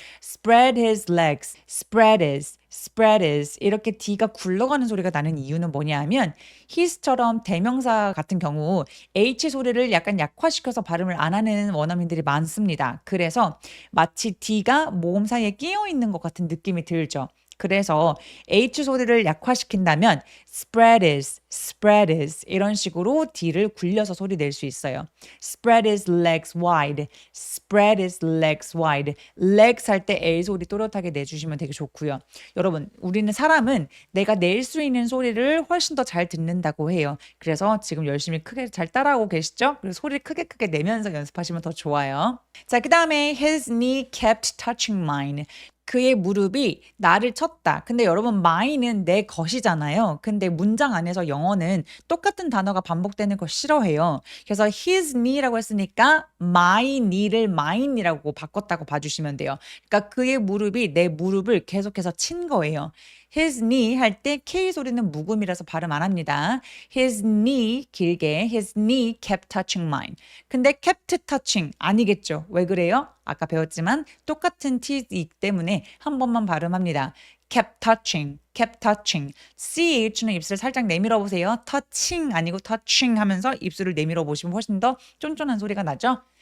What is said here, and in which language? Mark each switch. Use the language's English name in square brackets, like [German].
[Korean] spread his legs, spread is 이렇게 D가 굴러가는 소리가 나는 이유는 뭐냐 하면 his처럼 대명사 같은 경우 H 소리를 약간 약화시켜서 발음을 안 하는 원어민들이 많습니다. 그래서 마치 D가 모음 사이에 끼어 있는 것 같은 느낌이 들죠. 그래서 H 소리를 약화시킨다면 spread is 이런 식으로 D를 굴려서 소리 낼 수 있어요. [English] spread his legs wide, spread his legs wide. [Korean] legs 할 때 A 소리 또렷하게 내주시면 되게 좋고요. 여러분, 우리는 사람은 내가 낼 수 있는 소리를 훨씬 더 잘 듣는다고 해요. 그래서 지금 열심히 크게 잘 따라하고 계시죠? 그래서 소리를 크게 내면서 연습하시면 더 좋아요. 자, 그 다음에 [English] his knee kept touching mine. [Korean] 그의 무릎이 나를 쳤다. 근데 여러분 mine은 내 것이잖아요. 근데 문장 안에서 영어는 똑같은 단어가 반복되는 거 싫어해요. 그래서 his knee라고 했으니까 my knee를 mine이라고 바꿨다고 봐주시면 돼요. 그러니까 그의 무릎이 내 무릎을 계속해서 친 거예요. his knee 할 때 K 소리는 묵음이라서 발음 안 합니다. [English] his knee 길게 his knee kept touching mine. [Korean] 근데 kept touching 아니겠죠. 왜 그래요? 아까 배웠지만 똑같은 T이기 때문에 한 번만 발음합니다. [English] kept touching, kept touching. [Korean] CH는 입술을 살짝 내밀어 보세요. touching 아니고 touching 하면서 입술을 내밀어 보시면 훨씬 더 쫀쫀한 소리가 나죠.